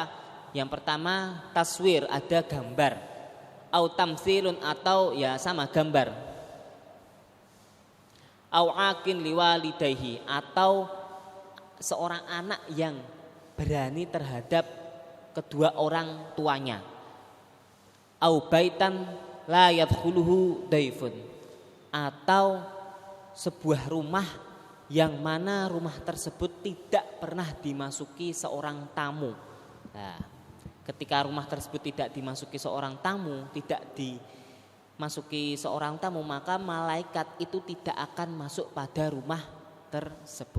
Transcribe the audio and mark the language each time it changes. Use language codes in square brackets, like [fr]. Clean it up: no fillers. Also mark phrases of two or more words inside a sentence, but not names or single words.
[id] Yang pertama taswir, ada gambar, [ar] أو تمثال [id] atau ya sama gambar, [ar] أو عاق لوالديه [id] atau seorang anak yang berani terhadap kedua orang tuanya, [ar] أو بيتا لا يدخله ضيف [id] atau sebuah rumah yang mana rumah tersebut tidak pernah dimasuki seorang tamu. Nah, ketika rumah tersebut tidak dimasuki seorang tamu, maka malaikat itu tidak akan masuk pada rumah tersebut.